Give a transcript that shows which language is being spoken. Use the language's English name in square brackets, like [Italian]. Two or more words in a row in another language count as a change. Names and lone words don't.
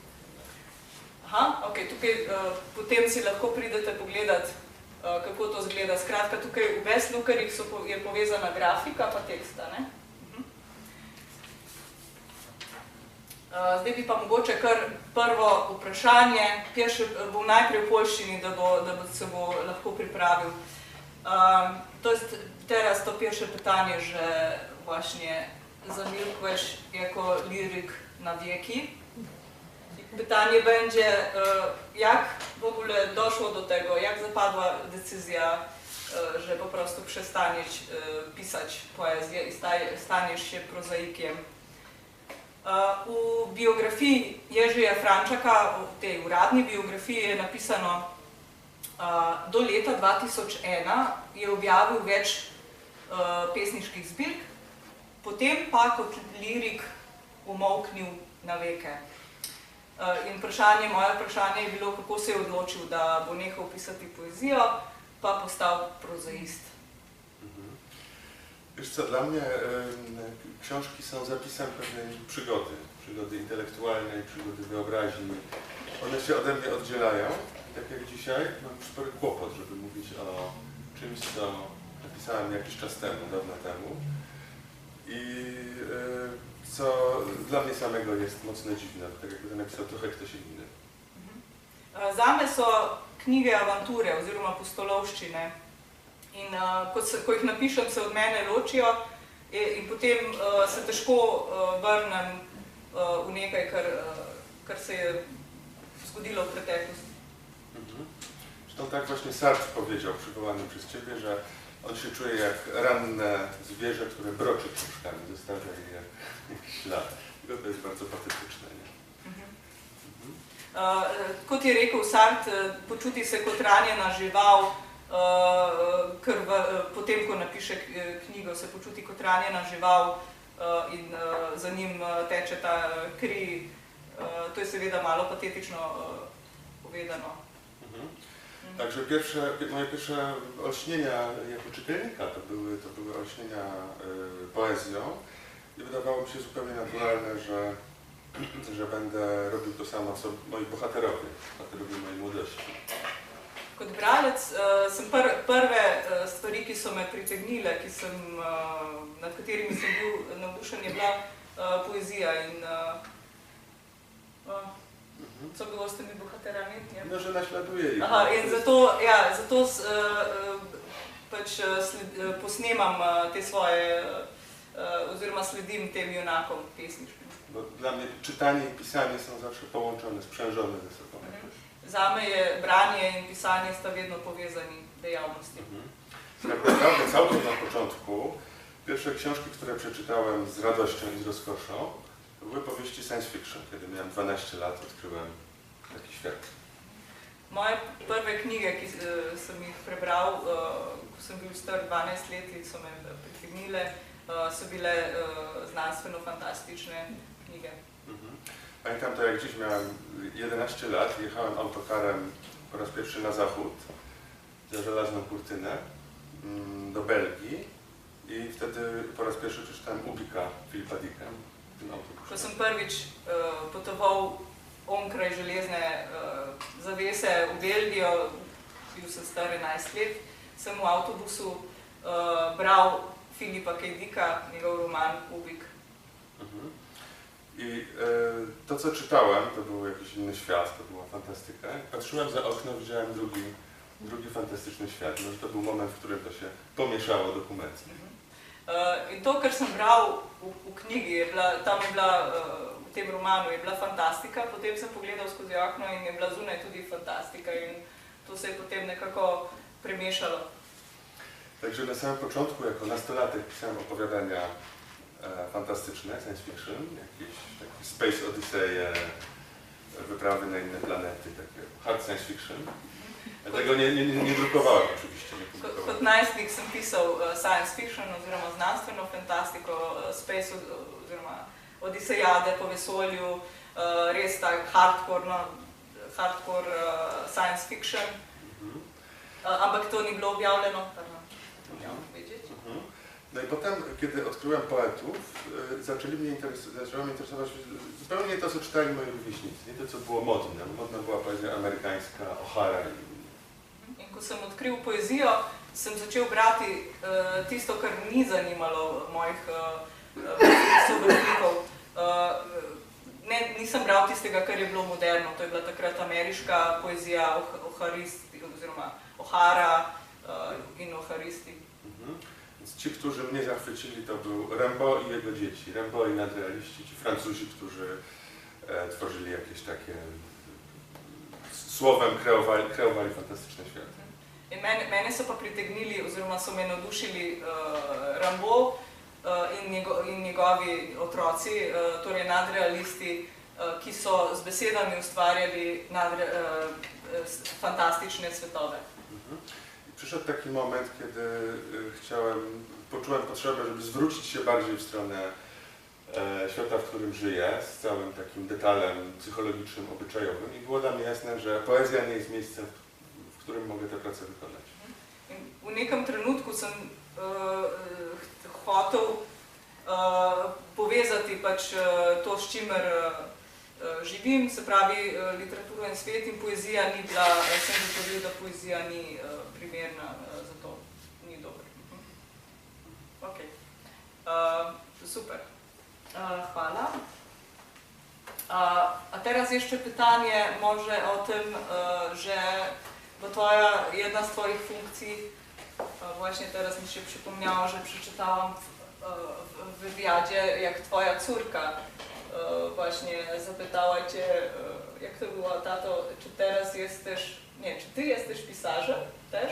[Slovenian] Tukaj potem si lahko pridete pogledati, kako to zgleda. Skratka, tukaj v Best Lookerjih je povezana grafika pa teksta. Zdaj bi pa mogoče kar prvo vprašanje, bom najprej v poljščini, da se bo lahko pripravil. [Polish] Teraz to pierwsze pytanie, że właśnie zamilkłeś jako liryk na wieki. Pytanie będzie, jak w ogóle doszło do tego, jak zapadła decyzja, że po prostu przestaniesz pisać poezję i staniesz się prozaikiem. [Slovenian] V biografiji Jerzija Frančaka, v tej uradni biografiji je napisano, do leta 2001 je objavil več pesniških zbirk, potem pa kot lirik umolknil na veke. In moje vprašanje je bilo, kako se je odločil, da bo nehal pisati poezijo, pa postal prozaist. [Polish] Wiesz co, dla mnie książki są zapisem pewnej przygody intelektualnej, przygody wyobraźni. One się ode mnie oddzielają. Tak jak dzisiaj mam spory kłopot, żeby mówić o czymś, co napisałem jakiś czas temu, dawno temu. I co dla mnie samego jest mocno dziwne, tak jakby to napisał trochę ktoś inny. [Slovenian] Zame so knjige avanture oziroma pustolovščine. In ko jih napišem, se od mene ločijo in potem se težko vrnem v nekaj, kar se je zgodilo w preteklosti. [Polish] Zresztą tak właśnie Sartre powiedział, przywołany przez Ciebie, że on się czuje jak ranne zwierzę, które broczy książkami, zostawia je jakiś ślad. I to jest bardzo patetyczne, nie? [Slovenian] Kot je rekel Sartre, počuti se kot ranjena žival, ker potem, ko napiše knjigo, se počuti kot ranjena žival in za njim teče ta kri. To je seveda malo patetično povedano. [Polish] Także moje pierwsze olśnienia jako czytelnika to były olśnienia poezją i wydawało mi się zupełnie naturalne, że będę robił to samo, co moi bohaterowie mojej młodości. [Slovenian] Kot bralec sem prve stvari, ki so me pritegnile, nad katerimi sem bil navdušen, je bila poezija in [Polish] co było z tymi bohaterami? No, że naśladuje ich. [Slovenian] Aha, in zato pač posnemam te svoje, oziroma sledim tem junakom pesniškim. [Polish] Bo dla mnie czytanie i pisanie są zawsze połączone, sprzężone ze sobą. [Slovenian] Zame je branie in pisanie sta vedno povezani dejavnosti. [Polish] Tak naprawdę całkiem na początku pierwsze książki, które przeczytałem z radością i z rozkoszą, to były powieści [English] science fiction. [Polish] Kiedy miałem 12 lat, odkryłem taki świat. [Slovenian] Moje prve knjige, ki sem jih prebral, ko sem bil star 12 let in so me pritegnile, so bile znanstveno-fantastične knjige. [Polish] Pamiętam to, jak dziś miałem 11 lat, jechałem autokarem po raz pierwszy na zachód, za żelazną kurtynę, do Belgii i wtedy po raz pierwszy przeczytałem Ubika Philippa Dicka. [Slovenian] Ko sem prvič potoval onkraj železne zavese v Belgijo, bil sem star 11 let, sem v avtobusu bral Philippa K. Dicka, njegov roman Ubik. [Polish] I to, co czytałem, to był jakiś inny świat, to była fantastyka. Patrzyłem za okno, widziałem drugi fantastyczny świat. No, to był moment, w którym to się pomieszało dokumentnie. [Slovenian] In to, kar sem bral v knjigi, tam je bila, v tem romanu je bila fantastika, potem sem pogledal skozi okno in je bila zunaj tudi fantastika in to se je potem nekako premiešalo. [Polish] Także na samym początku, jako nastolatek, pisałem opowiadania fantastyczne, [English] science fiction, [Polish] jakieś takie Space Odyseje, wyprawy na inne planety, takie [English] hard science fiction. [Polish] Tego nie drukowałem oczywiście. [Slovenian] Kot najstnik sem pisal [English] science fiction [Slovenian] oziroma znanstveno fantastiko, space oziroma odisejade po vesolju, res tak [English] hardcore science fiction, [Slovenian] ampak to ni bilo objavljeno, [Polish] kar miał wiedzieć. No i potem, kiedy odkryłem poetów, zaczęło mnie interesować zupełnie nie to, co czytali moi rówieśnicy, nie to, co było modne. Modna była poezja amerykańska, O'Hara i [Slovenian] ko sem odkril poezijo, sem začel brati tisto, kar ni zanimalo mojih sovrstnikov. Nisem bral tistega, kar je bilo moderno, to je bila takrat ameriška poezija, O'Hara in O'Haristi. [Polish] Więc ci, którzy mnie zachwycili, to był Rimbaud i jego dzieci, Rimbaud i nadrealiści, ci Francuzi, którzy tworzyli jakieś takie, słowem kreowali fantastyczne światy. [Slovenian] Mene so pa pritegnili oziroma so me navdušili Rimbaud in njegovi otroci, torej nadrealisti, ki so z besedami ustvarjali fantastične svetove. [Polish] Przyszedł taki moment, kiedy poczułem potrzebę, żeby zwrócić się bardziej w stronę świata, w którym żyję, z całym takim detalem psychologicznym, obyczajowym i było dla mnie jasne, że poezja nie jest miejscem, w którym mogę tę pracę wykonać. [Slovenian] V nekem trenutku sem hotel povezati pač to, s čimer živim, se pravi literaturo in svet, in poezija ni bila, sem zagotovil, da poezija ni primerna za to, ni dober. Ok. Super. Hvala. [Polish] A teraz jeszcze pytanie może o tym, że bo twoja, jedna z twoich funkcji, właśnie teraz mi się przypomniało, że przeczytałam w wywiadzie, jak twoja córka właśnie zapytała cię, jak to było, tato, czy teraz jesteś, nie, czy ty jesteś pisarzem też?